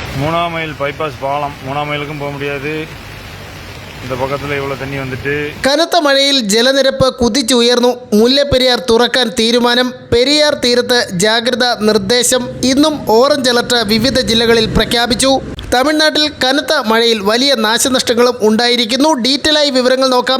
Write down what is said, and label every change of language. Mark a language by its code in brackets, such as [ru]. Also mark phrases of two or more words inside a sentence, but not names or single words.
[ta] மூணாம் மைல் பைபாஸ் பாலம். 3ஆம் மைலுக்கும் போக முடியாது. இந்த பக்கத்தில் இவ்வளோ தண்ணி வந்துட்டு. [ml] കനത്ത മഴയിൽ ജലനിരപ്പ് കുതിച്ചുയർന്നു. മുല്ലപ്പെരിയാർ തുറക്കാൻ തീരുമാനം. പെരിയാർ തീരത്ത് ജാഗ്രതാ നിർദ്ദേശം. ഇന്നും ഓറഞ്ച് അലർട്ട് വിവിധ ജില്ലകളിൽ പ്രഖ്യാപിച്ചു. തമിഴ്നാട്ടിൽ കനത്ത മഴയിൽ വലിയ നാശനഷ്ടങ്ങളും ഉണ്ടായിരിക്കുന്നു. ഡീറ്റെയിൽ ആയി വിവരങ്ങൾ നോക്കാം.